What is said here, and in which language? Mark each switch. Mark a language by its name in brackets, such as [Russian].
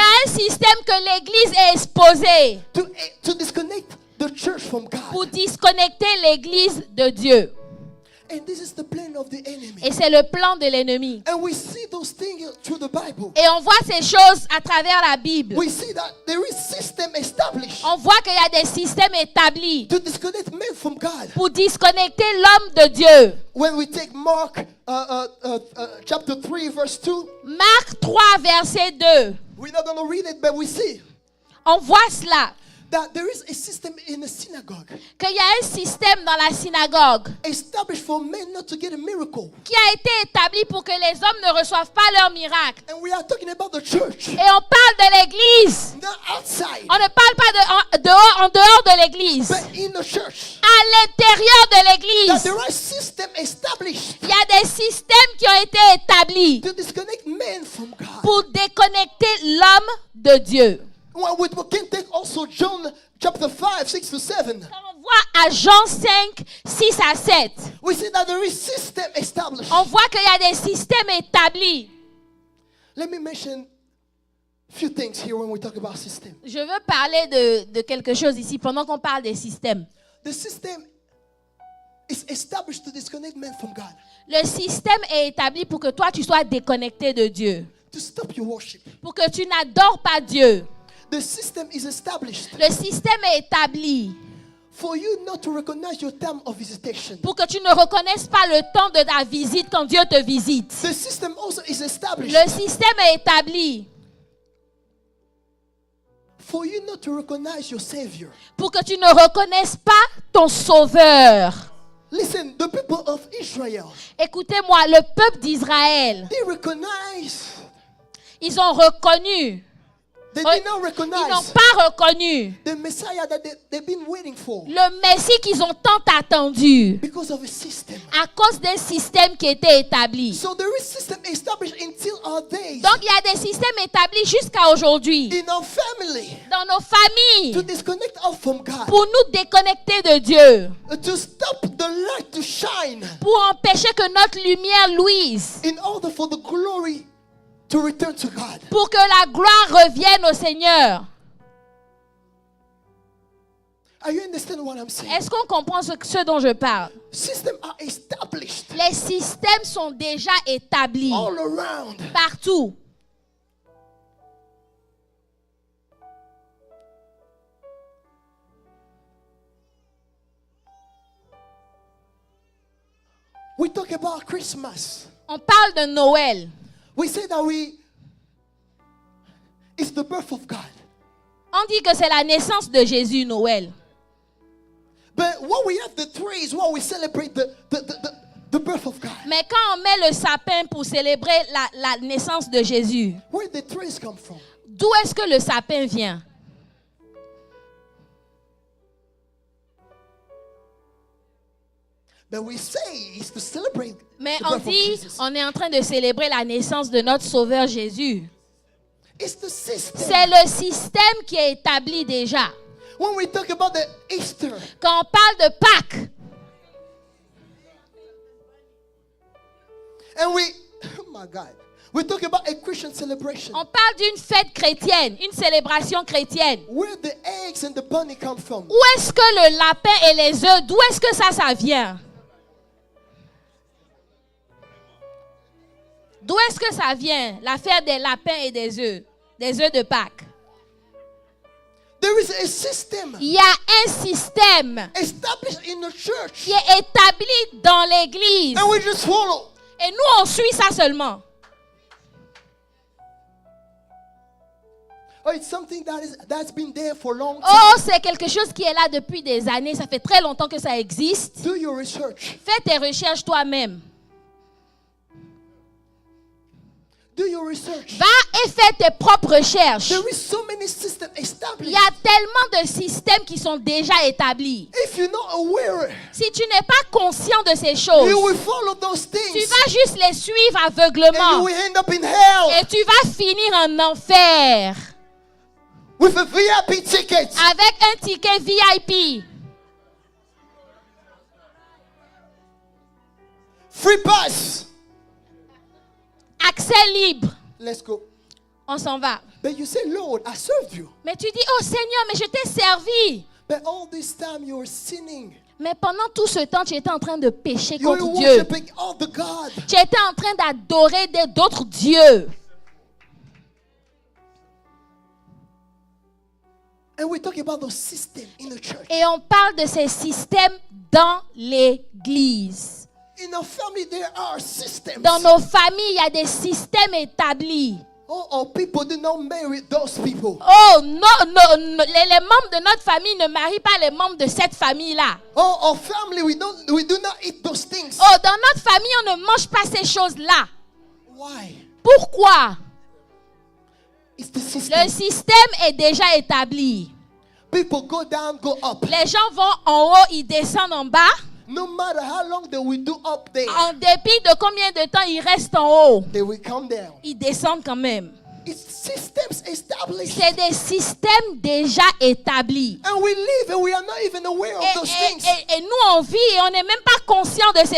[French] a un système que l'Église est exposée [English] to disconnect the church from [French] pour [English] God. [French] disconnecter l'Église de Dieu. [English] And this is the plan of the enemy. [French] Et c'est le plan de l'ennemi. [English] And we see those things through the Bible. [French] Et on voit ces choses à travers la Bible. [English] We see that there is system established [French] On voit qu'il y a des systèmes établis [English] to disconnect men from God. [French] pour disconnecter l'homme de Dieu. [English] When we take Mark chapter 3 verse 2, [French] Marc 3, verset 2. [English] we're not going to read it, but we see [French] On voit cela, [English] that there is a system in the synagogue [French] qu'il y a un système dans la synagogue [English] established for men not to get a miracle. [French] qui a été établi pour que les hommes ne reçoivent pas leur miracle. [English] And we are talking about the church, [French] Et on parle de l'église. [English] not outside, [French] On ne parle pas en dehors de l'église. [English] but in the church. [French] À l'intérieur de [English] That [French] l'église, [English] there are systems established [French] il y a des systèmes qui ont été établis [English] to disconnect men from God. [French] pour déconnecter l'homme de Dieu. [English] Well, we can take also John chapter 5, 6 to 7. [French] Quand on voit à Jean 5, 6 à 7, [English] We see that there is system established. [French] on voit qu'il y a des systèmes établis. [English] Let me mention a few things here when we talk about system. [French] Je veux parler de quelque chose ici pendant qu'on parle des systèmes. [English] The system is established to disconnect men from God, [French] Le système est établi pour que toi, tu sois déconnecté de Dieu. [English] to stop your worship. [French] Pour que tu n'adores pas Dieu. [English] The system is established [French] Le système est établi [English] for you not to recognize your time of visitation. [French] pour que tu ne reconnaisses pas le temps de ta visite quand Dieu te visite. [English] The system also is established [French] Le système est établi [English] for you not to recognize your Savior. [French] pour que tu ne reconnaisses pas ton Sauveur. [English] Listen, the people of Israel, [French] Écoutez-moi, le peuple d'Israël, [English] they recognize, [French] ils ont reconnu, [English] they Oh, did not [French] ils n'ont [English] recognize [French] pas reconnu [English] the Messiah that they've been waiting for [French] le Messie qu'ils ont tant attendu [English] because of a system. [French] à cause d'un système qui était établi. [English] So there is system established until our days [French] Donc, il y a des systèmes établis jusqu'à aujourd'hui [English] in our family [French] dans nos familles [English] to disconnect us from God, [French] pour nous déconnecter de Dieu, [English] to stop the light to shine [French] pour empêcher que notre lumière luise, [English] in order for the glory to return to God. [French] pour que la gloire revienne au Seigneur. [English] Are you understand what I'm saying? [French] Est-ce qu'on comprend ce dont je parle? [English] Systems are established [French] Les systèmes sont déjà établis [English] all around. [French] partout. [English] We talk about Christmas. [French] On parle de Noël. [English] We say that it's the birth of God. [French] On dit que c'est la naissance de Jésus, Noël. [English] But when we have the trees, when we celebrate the birth of God, [French] Mais quand on met le sapin pour célébrer la naissance de Jésus, [English] where did the trees come from? [French] d'où est-ce que le sapin vient? [English] But we say it's to celebrate [French] Mais [English] the [French] on [English] birth of [French] dit, [English] Jesus. [French] on est en train de célébrer la naissance de notre Sauveur Jésus. [English] It's the system. [French] C'est le système qui est établi déjà. [English] When we talk about the Easter, [French] Quand on parle de Pâques, [English] and oh my God, we talk about a Christian celebration. [French] on parle d'une fête chrétienne, une célébration chrétienne. [English] Where the eggs and the bunny come from? [French] Où est-ce que le lapin et les œufs, d'où est-ce que ça vient? D'où est-ce que ça vient, l'affaire des lapins et des œufs de Pâques? [English] There is a system [French] Il y a un système [English] established in the church, [French] qui est établi dans l'église. [English] and we just follow. [French] Et nous, on suit ça seulement. [English] Oh, it's something that's been there for a long time. [French] Oh, c'est quelque chose qui est là depuis des années. Ça fait très longtemps que ça existe. [English] Do your research. [French] Fais tes recherches toi-même. [English] Do your research. [French] Va et fais tes propres recherches. [English] There is so many systems [French] Il [English] established. [French] y a tellement de systèmes qui sont déjà établis. [English] If you're not aware, [French] Si tu n'es pas conscient de ces choses, [English] you will follow those [French] tu [English] things, [French] vas juste les suivre [English] and you [French] aveuglement. [English] will end up in hell [French] Et tu vas finir en enfer [English] with a VIP ticket. [French] avec un ticket VIP. [English] Free pass. [French] Accès libre. [English] Let's go. [French] On s'en va. [English] But you say, Lord, I served you. [French] Mais tu dis, oh Seigneur, mais je t'ai servi. [English] But all this time you were sinning. [French] Mais pendant tout ce temps, tu étais en train de pécher [English] You were [French] contre Dieu. [English] worshiping all the God. [French] Tu étais en train d'adorer d'autres dieux. [English] And we're talking about those systems in the church. [French] Et on parle de ces systèmes dans l'église. [English] In our family, there are systems. [French] Dans nos familles, il y a des systèmes établis. [English] Oh, people do not marry those people. [French] Oh, non, les membres de notre famille ne marient pas les membres de cette famille-là. [English] Oh, our family, we do not eat those things. [French] Oh, dans notre famille, on ne mange pas ces choses-là. [English] Why? [French] Pourquoi? [English] It's the system. [French] Le système est déjà établi. [English] People go down, go up. [French] Les gens vont en haut, ils descendent en bas. [English] No matter how long they will do up there, [French] En dépit de combien de temps ils restent en haut, [English] they will come down. [French] ils descendent quand même. [English] It's systems established. [French] C'est des systèmes déjà établis. [English] And we live and we are not even aware of those things. [French] Et nous, on vit et on n'est même pas conscient de ces